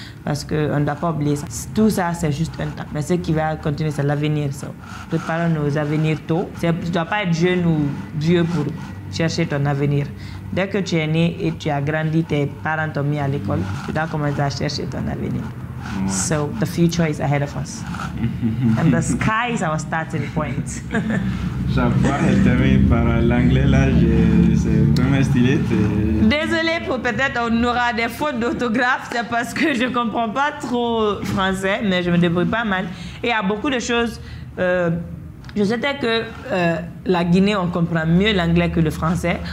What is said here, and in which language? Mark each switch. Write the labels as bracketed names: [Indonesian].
[French] Parce qu'on ne doit pas oublier ça. Tout ça, c'est juste un temps. Mais ce qui va continuer, c'est l'avenir. Préparons nos avenirs tôt. Tu ne dois pas être jeune ou vieux pour chercher ton avenir. Dès que tu es né et tu as grandi, tes parents t'ont mis à l'école, tu dois commencer à chercher ton avenir. [English] So the future is ahead of us. And the sky is our starting point. [French] Chaque fois, elle termine par l'anglais, là, c'est vraiment stylé. Désolée pour peut-être on aura des fautes d'orthographe, c'est parce que je ne comprends pas trop français, mais je me débrouille pas mal. Et il y a beaucoup de choses. Je sais que la Guinée, on comprend mieux l'anglais que le français.